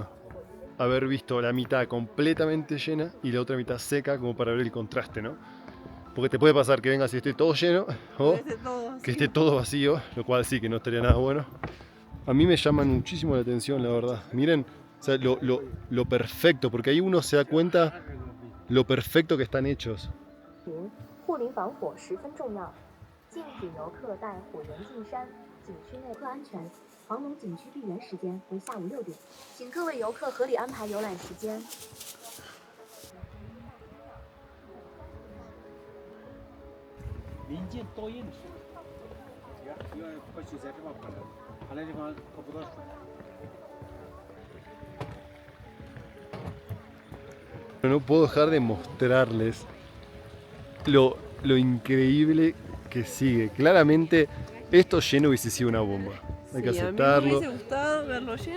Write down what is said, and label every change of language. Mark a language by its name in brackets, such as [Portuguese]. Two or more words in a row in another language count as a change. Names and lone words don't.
[Spanish] Haber visto la mitad completamente llena y la otra mitad seca como para ver el contraste, ¿no? Porque te puede pasar que vengas y esté todo lleno o que esté todo vacío, lo cual sí que no estaría nada bueno. A mí me llaman muchísimo la atención, la verdad. Miren, o sea, lo perfecto, porque ahí uno se da cuenta lo perfecto que están hechos. [Chinese] 护林防火十分重要，禁止游客带火源进山。景区内客安全，黄龙景区闭园时间为下午6点，请各位游客合理安排游览时间。临近多印水，因为或许在这块跑了，跑那地方喝不到水。 [Spanish] No puedo dejar de mostrarles lo increíble que sigue. Claramente esto lleno hubiese sido una bomba. Hay que aceptarlo. A mí me hubiese gustado verlo lleno.